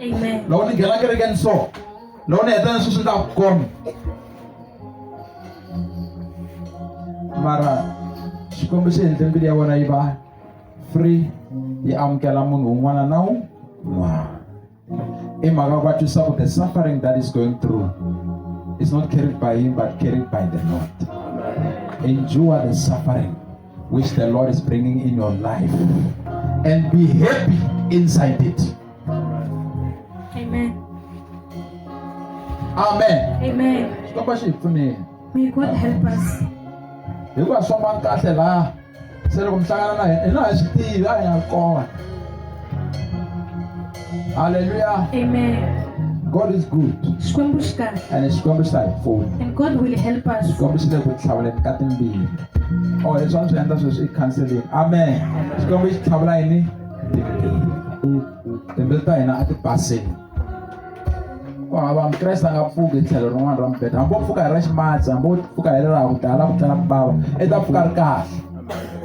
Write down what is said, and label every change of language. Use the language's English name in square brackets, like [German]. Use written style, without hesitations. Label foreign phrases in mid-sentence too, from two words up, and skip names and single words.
[Tsonga] Amen. Loko ni nghena kerekeni so loko ni heta ni sweswi ni ta ku koma. Mara Xikwembu xi endle mbilu ya vona yi va free yi amukela munhu un'wana na un'wana. I mhaka va twisisa ku [English] the suffering that is going through is not carried by him but carried by the Lord. Endure the suffering which the Lord is bringing in your life and be happy inside it. [Tsonga] Amen. Amen. Amen. Xikwembu xi hi pfuneni. [English] May God help us. [Tsonga] Hikuva swamba kahle laha se loko mi hlangana na yena hi na hi swi tivi a hi nga kona. Hallelujah. Amen. [English] God is good [Tsonga] Xikwembu xi kahle. and Xikwembu xi ta hi pfuna. [English] And God will help us. [Tsonga] Xikwembu xi le ku tlhavuleni ka timbilu. Leswi a ni swi endla sweswi i counseling. Amen. Xikwembu xi tlhavula yini? Timbilu. Timbilu ta hina a ti baseni. Ku hava Mukreste a nga pfuki tlhelo rin'wana ra mibedwa. Hambi wo pfuka hi ra ximatsi, hambi wo pfuka hi ra ku tala ku tlela ku bava, i ta pfuka ri kahle.